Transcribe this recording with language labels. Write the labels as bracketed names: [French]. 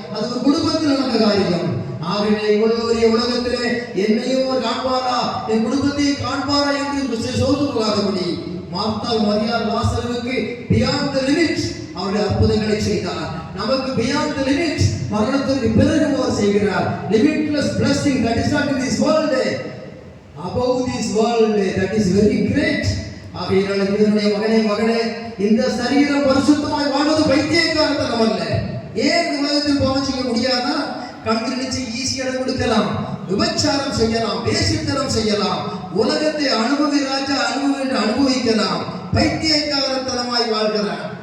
[Tamil] அது ஒரு குடும்பத்தில் நடந்த காரியம். ஆகவே இவ்வளவு பெரிய உலகத்திலே என்னையும் அவர் காண்பாரா, என் குடும்பத்தையும் காண்பாரா என்று சோது போகாதபடி மார்த்தாள் மரியாள் லாசருவுக்கு [English] beyond the limit [Tamil] அவருடைய அற்புதங்களை செய்தார். நமக்கு [English] beyond the limit [Tamil] மரணத்திற்கு பிறகு அவர் செய்கிறார். [English] limitless blessing that is not in this world, above this world, that is very great. [Tamil] ஆகையால் தேவனுடைய மகனே இந்த சரீரம் பரிசுத்தமாய் வாழ்வது பைத்தியக்காரத்தனம் அல்ல. ஏன் உலகத்தில் பாவம் செய்ய முடியாதா? கண்கள் நிச்சயம் ஈஸியாக கொடுக்கலாம், விபச்சாரம் செய்யலாம், வேசித்தனம் செய்யலாம், உலகத்தை ராஜா அனுபவிக்கலாம், பைத்தியக்காரத்தனமாய் வாழ்கிறான்.